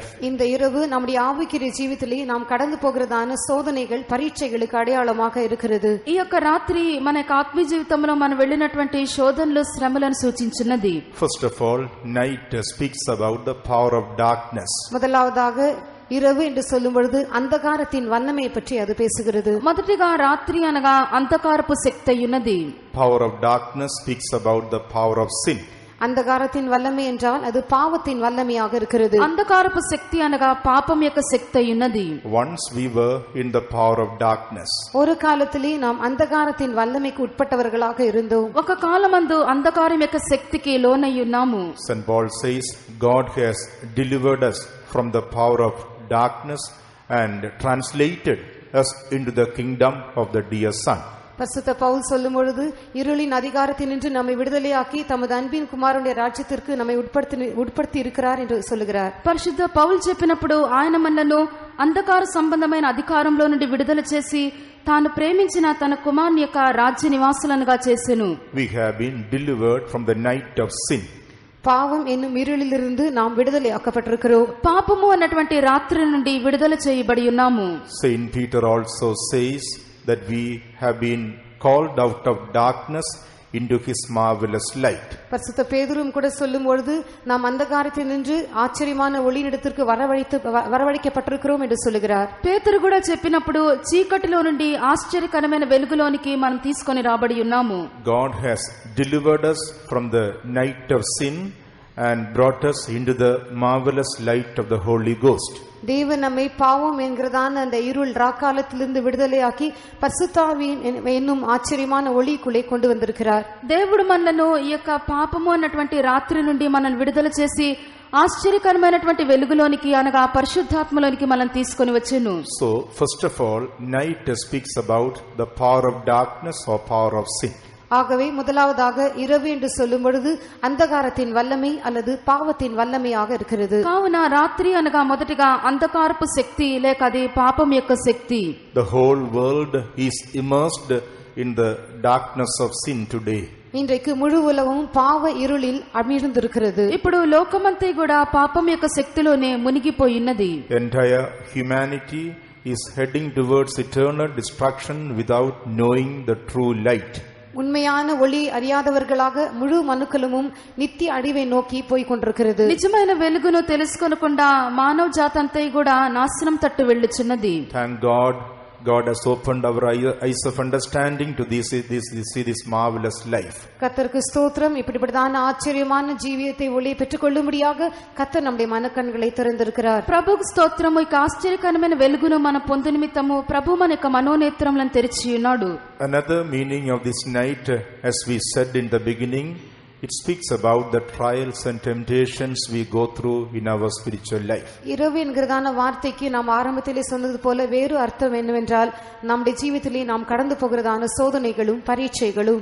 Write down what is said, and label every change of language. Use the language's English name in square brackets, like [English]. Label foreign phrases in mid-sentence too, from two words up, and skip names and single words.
[Tamil] இந்த இரவு நம்முடைய ஆவிக்குரிய ஜீவிதத்திலே நாம் கடந்து போகிறதான சோதனைகள் பரீட்சைகளுக்கு அடையாளமாக இருக்கிறது. [Telugu] ఈ యొక్క రాత్రి మన యొక్క ఆత్మీయ జీవితంలో మనం వెళ్ళినటువంటి శోధనలు శ్రమలను సూచించున్నది. [English] First of all, night speaks about the power of darkness. [Tamil] முதலாவதாக இரவு என்று சொல்லும் பொழுது அந்தகாரத்தின் வல்லமையை பற்றி அது பேசுகிறது. [Telugu] మొదటిగా రాత్రి అనగా అంధకారపు శక్తి ఉన్నది. [English] Power of darkness speaks about the power of sin. [Tamil] அந்தகாரத்தின் வல்லமை என்றால் அது பாவத்தின் வல்லமையாக இருக்கிறது. [Telugu] అంధకారపు శక్తి అనగా పాపం యొక్క శక్తి ఉన్నది. [English] Once we were in the power of darkness. [Tamil] ஒரு காலத்திலே நாம் அந்தகாரத்தின் வல்லமைக்கு உட்பட்டவர்களாக இருந்தோம். [Telugu] ఒక కాలమందు అంధకారం యొక్క శక్తికి లోనై ఉన్నాము. [English] St. Paul says God has delivered us from the power of darkness and translated us into the kingdom of the dear Son. [Tamil] பரிசுத்த பவுல் சொல்லும் பொழுது இருளின் அதிகாரத்தினின்று நம்மை விடுதலையாக்கி தமது அன்பின் குமாரனுடைய ராஜ்யத்திற்கு நம்மை உட்படுத்தி இருக்கிறார் என்று சொல்லுகிறார். [Telugu] పరిశుద్ధ పౌలు చెప్పినప్పుడు ఆయన మనలను అంధకార సంబంధమైన అధికారంలో నుండి విడుదల చేసి తాను ప్రేమించిన తన కుమారుని యొక్క రాజ్య నివాసులనుగా చేసెను. [English] We have been delivered from the night of sin. [Tamil] பாவம் என்னும் இருளிலிருந்து நாம் விடுதலை ஆக்கப்பட்டிருக்கிறோம். [Telugu] పాపము అన్నటువంటి రాత్రి నుండి విడుదల చేయబడి ఉన్నాము. [English] Saint Peter also says that we have been called out of darkness into his marvelous light. [Tamil] பரிசுத்த பேதுரும் கூட சொல்லும் பொழுது நாம் அந்தகாரத்தினின்று ஆச்சரியமான ஒளியிடத்திற்கு வரவழைக்கப்பட்டிருக்கிறோம் என்று சொல்லுகிறார். [Telugu] పేతురు కూడా చెప్పినప్పుడు చీకటిలో నుండి ఆశ్చర్యకరమైన వెలుగులోనికి మనం తీసుకొని రాబడి ఉన్నాము. [English] God has delivered us from the night of sin and brought us into the marvelous light of the Holy Ghost. [Tamil] தேவன் நம்மை பாவம் என்கிறதான அந்த இருள் ராக்காலத்திலிருந்து விடுதலையாக்கி பரிசுத்தாவியின் என்னும் ஆச்சரியமான ஒளிக்குள்ளே கொண்டு வந்திருக்கிறார். [Telugu] దేవుడు మనలను ఈ యొక్క పాపము అన్నటువంటి రాత్రి నుండి మనల్ని విడుదల చేసి ఆశ్చర్యకరమైనటువంటి వెలుగులోనికి అనగా పరిశుద్ధాత్మలోనికి మనం తీసుకొని వచ్చెను. [English] So first of all, night speaks about the power of darkness or power of sin. [Tamil] ஆகவே முதலாவதாக இரவு என்று சொல்லும் பொழுது அந்தகாரத்தின் வல்லமை அல்லது பாவத்தின் வல்லமையாக இருக்கிறது. [Telugu] కావున రాత్రి అనగా మొదటిగా అంధకారపు శక్తి లేక అది పాపం యొక్క శక్తి. [English] The whole world is immersed in the darkness of sin today. [Tamil] இன்றைக்கு முழு உலகமும் பாவ இருளில் அமிழ்ந்திருக்கிறது. [Telugu] ఇప్పుడు లోకమంతా కూడా పాపం యొక్క శక్తిలోనే మునిగిపోయినది. [English] Entire humanity is heading towards eternal destruction without knowing the true light. [Tamil] உண்மையான ஒளி அறியாதவர்களாக முழு மனுக்குலமும் நித்திய அழிவை நோக்கி போய் கொண்டிருக்கிறது. [Telugu] నిజమైన వెలుగును తెలుసుకోకుండా మానవ జాతంతా కూడా నాశనం తట్టు వెళ్ళుచున్నది. [English] Thank God has opened our eyes of understanding to see this marvelous life. [Tamil] கர்த்தருக்கு ஸ்தோத்திரம். இப்படிப்பட்டதான ஆச்சரியமான ஜீவியத்தை ஒளியை பெற்றுக்கொள்ளும்படியாக கர்த்தர் நம்முடைய மனக்கண்களை திறந்திருக்கிறார். [Telugu] ప్రభుకు స్తోత్రము. ఈ ఆశ్చర్యకరమైన వెలుగును మన పొందు నిమిత్తము ప్రభు మన యొక్క మనోనేత్రములను తెరిచి ఉన్నాడు. [English] Another meaning of this night, as we said in the beginning, it speaks about the trials and temptations we go through in our spiritual life. [Tamil] இரவு என்கிறதான வார்த்தைக்கு நாம் ஆரம்பத்திலே சொன்னது போல வேறு அர்த்தம் என்னவென்றால் நம்முடைய ஜீவிதத்திலே நாம் கடந்து போகிறதான சோதனைகளும் பரீட்சைகளும்.